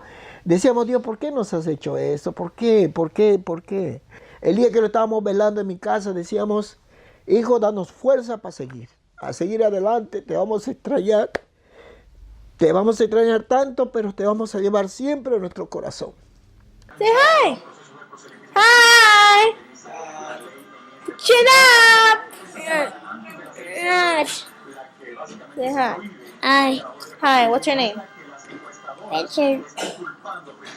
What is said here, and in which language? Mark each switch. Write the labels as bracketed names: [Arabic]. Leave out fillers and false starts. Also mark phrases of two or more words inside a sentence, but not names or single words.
[Spanish] Decíamos, Dios, ¿por qué nos has hecho esto? ¿Por qué? ¿Por qué? ¿Por qué? El día que lo estábamos velando en mi casa decíamos, hijo, danos fuerza para seguir, a seguir adelante, te vamos a extrañar tanto, pero te vamos a llevar siempre en nuestro corazón. [English] Say hi. Hi. Chin up. Say hi. Hi. Hi, what's your name? Richard.